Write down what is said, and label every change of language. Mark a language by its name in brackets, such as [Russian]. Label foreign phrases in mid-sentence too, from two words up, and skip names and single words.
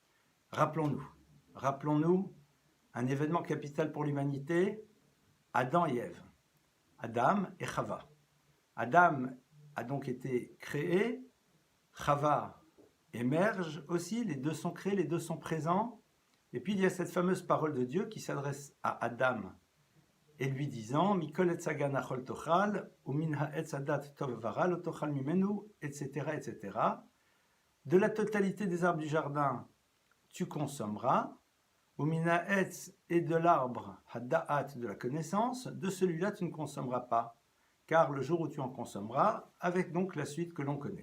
[French] Rappelons-nous un événement capital pour l'humanité, Adam et Ève, Adam et Chava. Adam a donc été créé, Chava émerge aussi, les deux sont créés, les deux sont présents, et puis il y a cette fameuse parole de Dieu qui s'adresse à Adam, et lui disant [Hebrew] מכל עץ הגן אכל תאכל ומן העץ הדעת טוב ורע לא תאכל ממנו, [French] etc., etc. De la totalité des arbres du jardin, tu consommeras, [Hebrew] ומן העץ [French] et de l'arbre hadda'at de la connaissance, de celui-là tu ne consommeras pas, car le jour où tu en consommeras, avec donc la suite que l'on connaît.